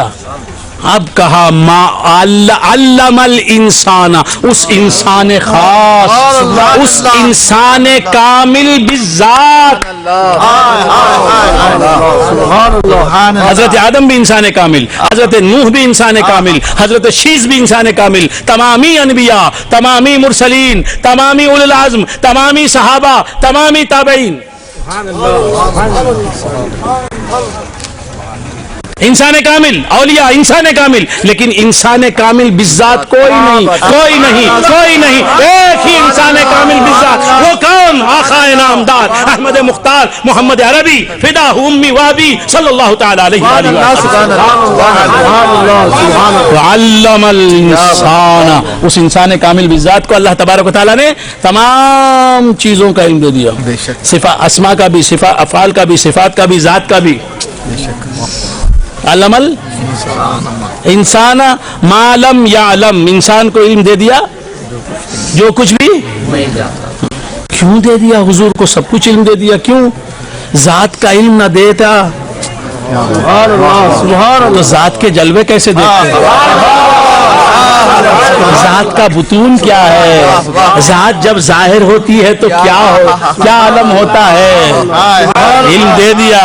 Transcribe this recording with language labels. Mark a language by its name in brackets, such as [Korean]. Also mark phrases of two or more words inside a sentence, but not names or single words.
[Urdu] اب کہا [Arabic] ما علم الانسان، [Urdu] اس انسان خاص، اس انسان کامل بالذات، حضرت آدم بھی انسان کامل، حضرت نوح بھی انسان کامل، حضرت شیس بھی انسان کامل، تمامی انبیاء، تمامی مرسلین، تمامی اولو العزم، تمامی صحابہ، تمامی تابعین، انسان کامل، اولیاء انسان کامل، لیکن انسان کامل بالذات کوئی نہیں، کوئی نہیں، کوئی نہیں، ایک ہی انسان کامل بالذات، وہ کون؟ آقا نامدار احمد مختار محمد عربی [Arabic] فدا امی وابی صلی اللہ تعالی علیہ وسلم۔ علم الانسان، [Urdu] اس انسان کامل بالذات کو اللہ تبارک و تعالیٰ نے تمام چیزوں کا علم دے دیا، اسماء کا بھی، افعال کا بھی، صفات کا بھی، ذات کا بھی۔ [Arabic] علم الانسان ما لم یعلم، [Urdu] انسان کو علم دے دیا جو کچھ بھی، کیوں دے دیا؟ حضور کو سب کچھ علم دے دیا، کیوں؟ ذات کا علم نہ دیتا تو ذات کے جلوے کیسے دیتے؟ ذات کا بطون کیا ہے، ذات جب ظاہر ہوتی ہے تو کیا عالم ہوتا ہے، علم دے دیا۔